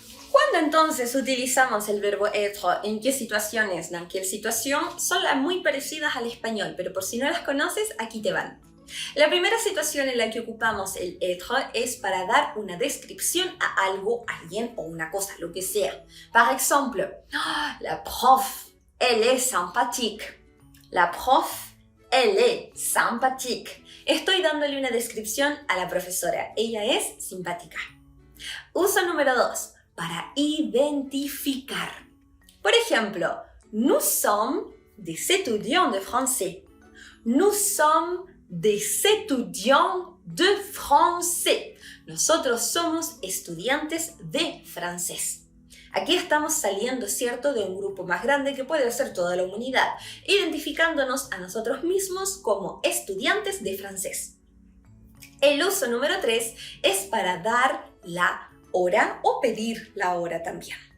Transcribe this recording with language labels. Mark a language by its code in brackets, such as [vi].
[es] ¿Cuándo entonces utilizamos el verbo être? ¿En qué situaciones? ¿En qué situación? Son las muy parecidas al español, pero por si no las conoces, aquí te van. La primera situación en la que ocupamos el être es para dar una descripción a algo, alguien o una cosa, lo que sea. [fr] Par exemple, la prof, elle est sympathique. La prof, elle est sympathique. [es] Estoy dándole una descripción a la profesora. Ella es simpática. Uso número 2. Para identificar. Por ejemplo, [fr] nous sommes des étudiants de français. Nous sommes des étudiants de français. [es] Nosotros somos estudiantes de francés. Aquí estamos saliendo, ¿cierto?, de un grupo más grande que puede ser toda la humanidad, identificándonos a nosotros mismos como estudiantes de francés. El uso número 3 es para dar la hora o pedir la hora también.